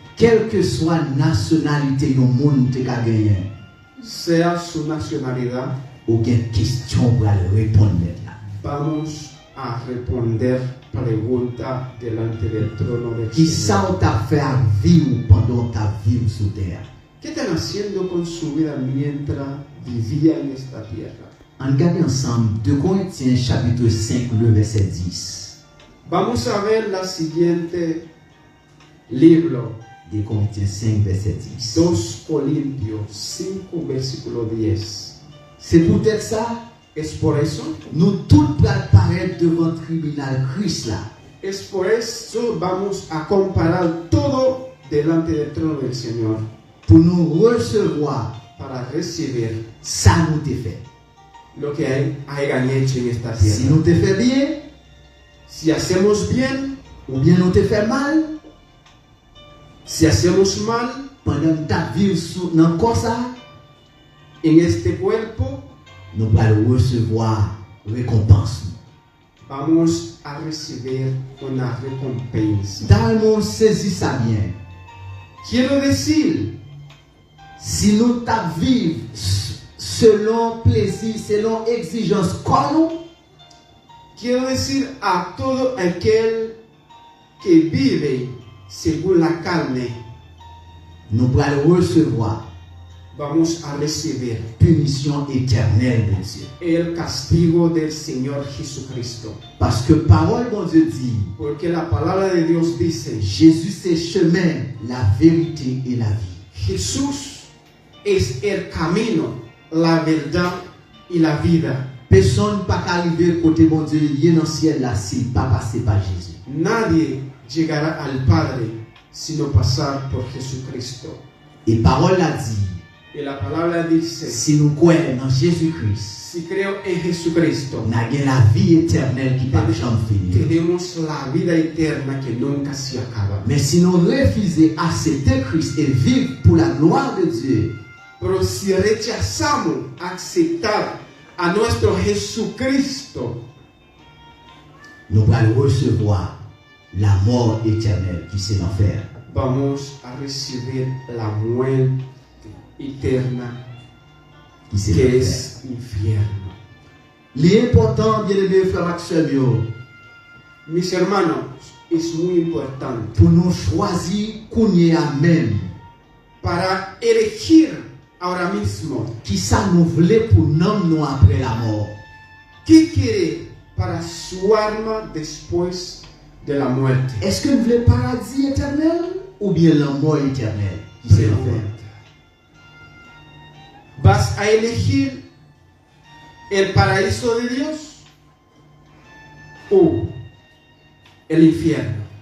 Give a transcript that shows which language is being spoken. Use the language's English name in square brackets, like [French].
[French] Quelle que soit la nationalité du monde que tu as gagné, [Spanish] Sea su nacionalidad, [French] aucune question pour aller répondre là. [Spanish] vamos a responder preguntas delante del trono del [French] Qui [Spanish] Señor. [French] ça t'a fait à vivre pendant ta vie sous terre? [Spanish] ¿Qué están haciendo con su vida mientras vivía en esta tierra? [French] On regarde ensemble 2 Corinthiens chapitre 5, le verset 10. [Spanish] Vamos a ver la siguiente libro, [French] 2 Corinthiens 5, verset 10. [Spanish] 2 Corintios 5, versículo 10. [French] C'est peut-être ça, [Spanish] Es por eso, [French] nous tous pour apparaître devant le tribunal Christ là. [Spanish] es por eso vamos a comparar todo delante del trono del Señor [French] Pour nous recevoir, [Spanish] para recibir [French] ça nous te fait. [Spanish] lo que hayan hecho en esta [French] Si [Spanish] tierra. [French] nous te fait bien, [Spanish] Si hacemos bien, [French] ou bien nous te fait mal, [Spanish] si hacemos mal [French] pendant ta vie sous dans le corps ça, [Spanish] en este cuerpo, [French] nous allons recevoir récompense. [Spanish] vamos a recibir una recompensa. [French] Dans le monde, saisis ça bien. [Spanish] Quiero decir, [French] Si nous ta vivre selon plaisir, selon exigence, comme nous, [Spanish] quiero decir a todo aquel que vive según la carne, [French] nous allons recevoir [Spanish] vamos a recibir [French] punition éternelle de Dieu. [Spanish] el castigo del Señor Jesucristo. [French] Parce que parole, bon Dieu dit, [Spanish] Porque la palabra de Dios dice, [French] Jésus c'est chemin, la vérité et la vie. [Spanish] Jesús es el camino, la verdad y la vida. [French] Personne ne peut arriver côté bon Dieu, il est dans le ciel là, s'il pas passé par Jésus. [Spanish] Nadie llegará al Padre sino pasar por Jesucristo. [French] Et parole a dit, [Spanish] Y la palabra dice, [French] si nous croyons dans Jésus-Christ, [Spanish] si creo en Jesucristo, [French] nous avons la vie éternelle qui ne peut jamais finir. [Spanish] tenemos la vida eterna que nunca se acaba. [French] Mais si nous refusons d'accepter Christ et vivre pour la gloire de Dieu, [Spanish] Pero si rechazamos aceptar a nuestro Jesucristo, [French] nous allons recevoir la mort éternelle qui c'est l'enfer. [Spanish] vamos a recibir la muerte eterna [French] Qui c'est [Spanish] que [French] l'enfer. [Spanish] es infierno. [French] L'important, bien aimé frère et sœurs, [Spanish] Mis hermanos, es muy importante [French] pour nous choisir qu'on y a même, [Spanish] para elegir ahora mismo [French] qui ça nous voulait pour nous après la mort. [Spanish] qué quiere para su alma después de la muerte. [French] Est-ce que nous voulons le paradis éternel ou bien la mort éternelle qui c'est l'enfer? [Spanish] ¿Vas a elegir el paraíso de Dios o el infierno?